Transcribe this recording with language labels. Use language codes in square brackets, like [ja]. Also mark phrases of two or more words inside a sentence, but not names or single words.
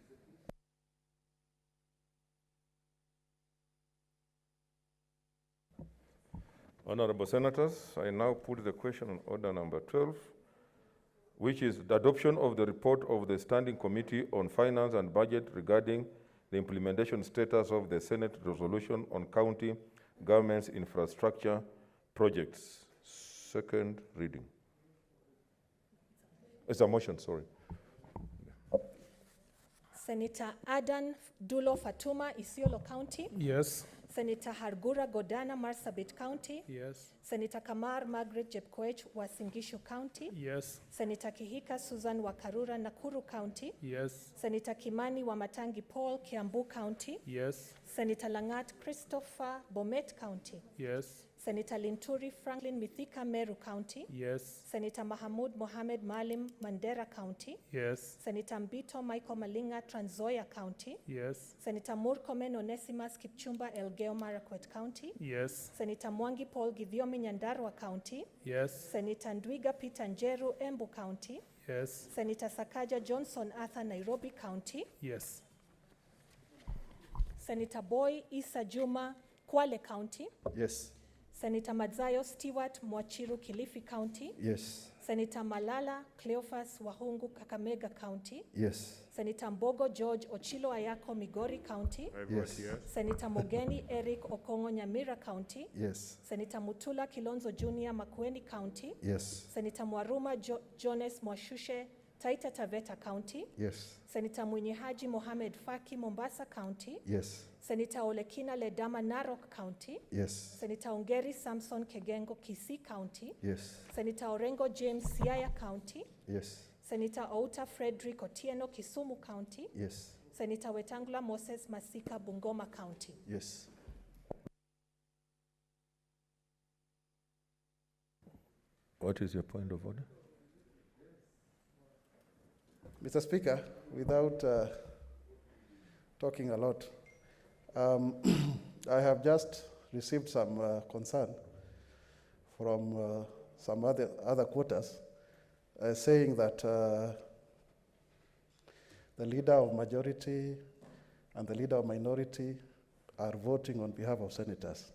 [en] Honorable senators, I now put the question on order number 12, which is the adoption of the report of the Standing Committee on Finance and Budget regarding the implementation status of the Senate resolution on county government's infrastructure projects. Second reading. It's a motion, sorry. Senator Adan Dulo Fatuma, Isiolo County. Yes. Senator Hargura Godana, Marsabit County. Yes. Senator Kamar Margaret Jepkoech, Wasingishu County. Yes. Senator Kihika Susan Wakarura, Nakuru County. Yes. Senator Kimani Wamatangi Paul, Kiambu County. Yes. Senator Langat Christopher, Bomet County. Yes. Senator Linturi Franklin Mithika, Meru County. Yes. Senator Mahamud Mohamed Maalim, Mandera County. Yes. Senator Mbito Michael Malinga, Trans Nzoia County. Yes. Senator Murkomen Onesimus Kipchumba, Elgeyo Marakwet County. Yes. Senator Mwangi Paul Githiomi, Nyandarua County. Yes. Senator Ndwiga Peter Njeru, Embu County. Yes. Senator Sakaja Johnson Arthur, Nairobi County. Yes. Senator Boy Isa Juma, Kwale County. Yes. Senator Madzayo Stewart Mwachiru Kilifi County. Yes. Senator Malala Cleophas Wahungu Kakamega County. Yes. Senator Mbogo George Ochilo Ayako Migori County. I vote yes. Senator Mogeni Eric Okongo Nyamira County. Yes. Senator Mutula Kilonzo Jr. Makueni County. Yes. Senator Mwaruma Jones Mwashushe Taita Taveta County. Yes. Senator Mwinyi Haji Mohamed Faki Mombasa County. Yes. Senator Olekina Ledama Narok County. Yes. Senator Ongeri Samson Kegengo Kisii County. Yes. Senator Orengo James Siaya County. Yes. Senator Outa Frederick Otieno Kisumu County. Yes. Senator Wetangula Moses Masika Bungoma County. Yes. What is your point of order? Mr. Speaker, without talking a lot, I have just received some concern from some other quarters saying that the leader of majority and the leader of minority are voting on behalf of senators.